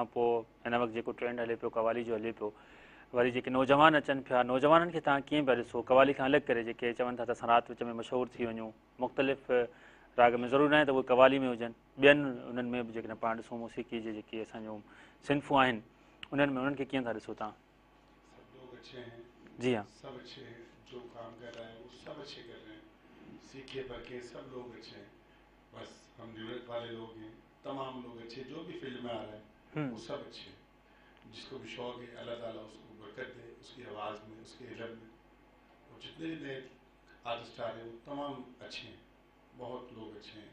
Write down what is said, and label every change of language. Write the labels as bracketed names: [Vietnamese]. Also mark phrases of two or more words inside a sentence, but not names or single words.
[Sindhi] पोइ हिन वक़्तु जेको ट्रेंड हले पियो कवाली जो हले पियो वरी जेके नौजवान अचनि पिया नौजवाननि खे तव्हां कीअं पिया ॾिसो कवाली खां अलॻि करे जेके चवनि था त असां राति विच में मशहूरु थी वञूं मुख़्तलिफ़ राग में ज़रूरी न आहे त उहे कवाली में हुजनि ॿियनि उन्हनि में बि जेकॾहिं पाण ॾिसूं मौसीक़ी जे जेके असांजूं सिन्फ़ूं आहिनि उन्हनि में उन्हनि खे कीअं था ॾिसो तव्हां [Urdu] اچھے ہیں جی ہاں سب اچھے ہیں جو کام کر رہے ہیں وہ سب اچھے کر رہے ہیں سیکھے پڑھے سب لوگ اچھے ہیں بس ہم نیویارک والے لوگ ہیں تمام لوگ اچھے جو بھی فیلڈ میں آ رہے ہیں وہ سب اچھے ہیں جس کو بھی شوق ہے اللہ تعالیٰ اس کو برکت دے اس کی آواز میں اس کے علم میں اور جتنے بھی نئے آرٹسٹ آ رہے ہیں وہ تمام اچھے ہیں بہت لوگ اچھے ہیں